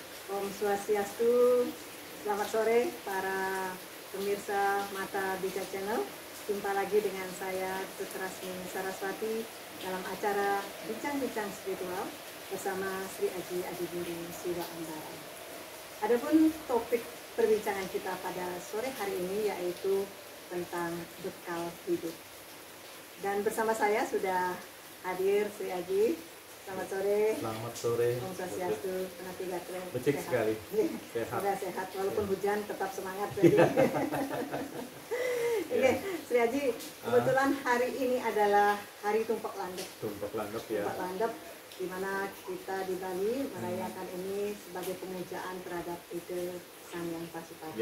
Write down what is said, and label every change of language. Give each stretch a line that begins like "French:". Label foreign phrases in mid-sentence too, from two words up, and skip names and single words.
Indonesian: Om Swastiastu, selamat sore para pemirsa Mata Bisa Channel. Jumpa lagi dengan saya Tutrasmi Saraswati dalam acara Bincang-Bincang Spiritual bersama Sri Aji Adiburu Siwa Ambara. Adapun topik perbincangan kita pada sore hari ini yaitu tentang bekal hidup. Dan bersama saya sudah hadir Sri Aji. Selamat sore. Selamat sore. Om Swastiastu, Penati Gatre. Becek sekali. Sehat. Sudah sehat, walaupun hujan tetap semangat. Oke, Sri Aji, kebetulan hari ini adalah hari Tumpak Landep. Tumpak Landep ya. Tumpak Landep, di mana kita di Bali merayakan ini sebagai pemujaan terhadap ide Sang Hyang Pasupati.